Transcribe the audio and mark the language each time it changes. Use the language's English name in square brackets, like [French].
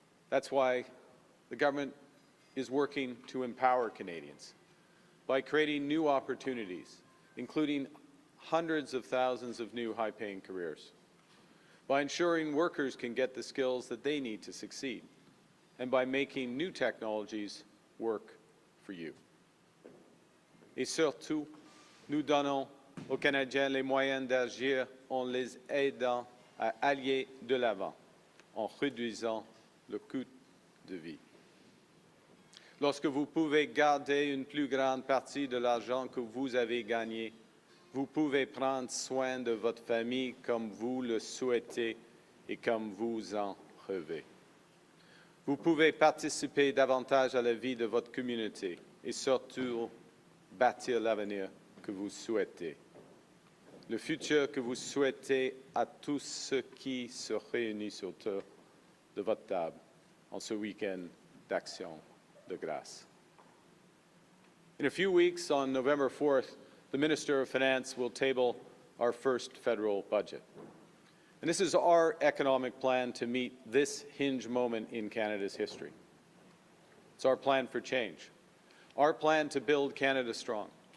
[English] That's why the government is working to empower Canadians by creating new opportunities, including hundreds of thousands of new high-paying careers, by ensuring workers can get the skills that they need to succeed, and by making new technologies work for you. [French] Et surtout, nous donnons aux Canadiens les moyens d'agir en les aidant à aller de l'avant, en réduisant le coût de vie. Lorsque vous pouvez garder une plus grande partie de l'argent que vous avez gagné, vous pouvez prendre soin de votre famille comme vous le souhaitez et comme vous en rêvez. Vous pouvez participer davantage à la vie de votre communauté et surtout bâtir l'avenir que vous souhaitez. Le futur que vous souhaitez à tous ceux qui se réunissent autour de votre table en ce week-end d'action de grâce. [English] In a few weeks, on November 4th, the Minister of Finance will table our first federal budget. And this is our economic plan to meet this hinge moment in Canada's history. It's our plan for change, our plan to build Canada strong.